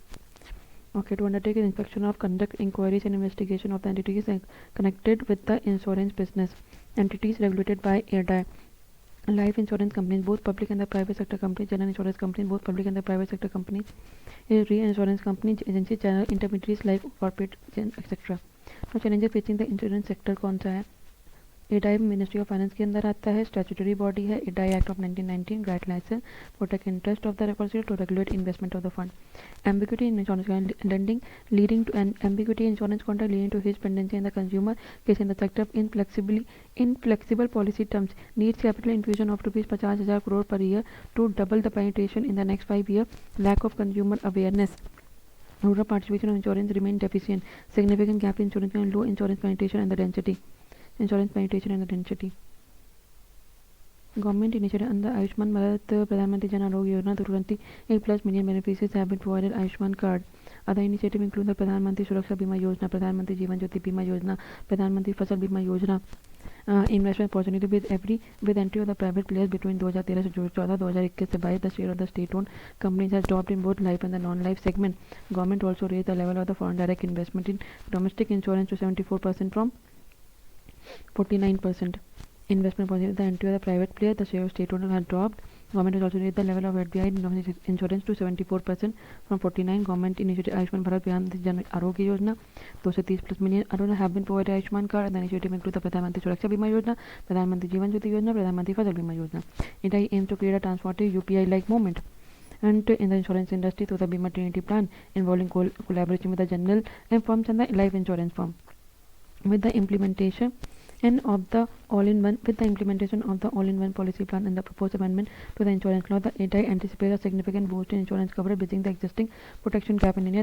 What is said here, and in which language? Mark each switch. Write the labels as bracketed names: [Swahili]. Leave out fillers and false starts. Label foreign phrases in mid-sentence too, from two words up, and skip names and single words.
[English] Okay, to undertake an inspection of conduct inquiries and investigation of the entities connected with the insurance business. Entities regulated by ADI. Life insurance companies, both public and the private sector companies. General insurance companies, both public and the private sector companies. Reinsurance companies, agency, channel intermediaries, life, corporate, etc. Now challenges facing the insurance sector [Hindi] कौन सा है? [English] ADI Ministry of Finance [Hindi] के अंदर आता है, [English] statutory body है। ADI Act of 1919 grant license protect interest of the depositor to regulate investment of the fund। Ambiguity in insurance lending leading to an ambiguity in insurance contract leading to his pendency in the consumer case in the sector of inflexible policy terms needs capital infusion of rupees 50,000 crore per year to double the penetration in the next 5 years. Lack of consumer awareness. Rural participation of insurance remain deficient. Significant gap in insurance and low insurance penetration and the density. Government initiative under Ayushman Bharat Pradhan Jan Arogya Yojana to 28+ million beneficiaries have been provided Ayushman card. Other initiatives include the Pradhan Mantri Suraksha Bima Yojana, Pradhan Mantri Jeevan Jyoti Bima Yojana, Pradhan Mantri Fasal Bima Yojana. Investment opportunity with entry of the private players between 2013 से 2014, 2021 से 22 the share of the state-owned companies has dropped in both life and the non-life segment. Government also raised the level of the foreign direct investment in domestic insurance to 74% from 49%. Investment policy with the entry of the private player, the share of state owner has dropped. Government has also raised the level of FDI insurance to 74% from 49%. Government initiative Ayushman Bharat Pradhan Jan Arogya Yojana, 230+ million have been provided Ayushman card. The initiative includes the Pradhan Mantri Suraksha Bima Yojana, Pradhan Mantri Jeevan Jyoti Yojana, Pradhan Mantri Fasal Bima Yojana. It aims to create a transformative UPI-like movement and in the insurance industry through the Bima Trinity plan involving collaboration with the general firms and the life insurance firm. With the implementation of the all-in-one policy plan and the proposed amendment to the insurance law, the ADI anticipates a significant boost in insurance coverage, bridging the existing protection gap in India.